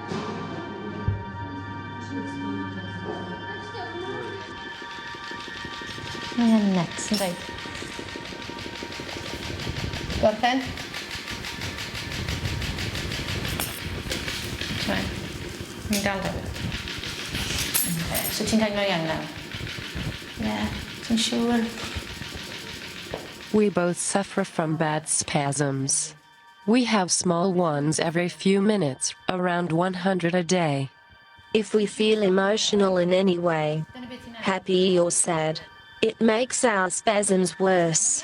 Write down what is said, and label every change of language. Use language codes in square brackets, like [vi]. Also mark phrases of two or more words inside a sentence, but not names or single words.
[en] Next, right. Got a pen? Right. [cy] Ni'n dal da. Okay. So ti'n teimlo iawn nawr? Yeah, ti'n siŵr? [en] We both suffer from bad spasms. We have small ones every few minutes, around 100 a day. If we feel emotional in any way, happy or sad, it makes our spasms worse.